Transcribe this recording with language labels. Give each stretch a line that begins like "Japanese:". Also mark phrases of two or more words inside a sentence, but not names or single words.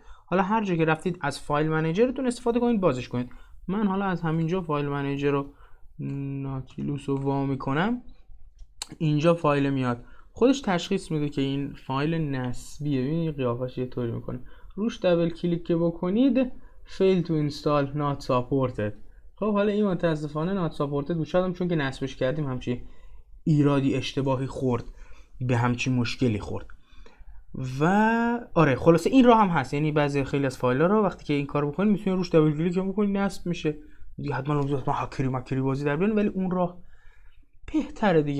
Persian: حالا هر جایی که رفتید از فایل منیجرتون استفاده کنید، بازش کنید. من حالا از همینجا فایل منیجر رو ناتیلوس رو وا میکنم. اینجا فایل میاد، خودش تشخیص میده که این فایل نسبیه. ببینید قیافش یه طوری میکنه. روش دبل کلیک که بکنید
English: fail to install not supported.
Persian: خب حالا این متاسفانه
English: not supported
Persian: بود. شاید چون که نصبش کردیم همچی ایرادی اشتباهی خورد، به همچی مشکلی خورد. و آره خلاصه این راه هم هست. یعنی بعضی خیلی از فایل‌ها رو وقتی که این کارو بکنید میتونید روش دبل کلیک بکنید نصب میشه. دیگه حتما لازمه هکری بازی در بیان، ولی اون راه بهتره دیگه.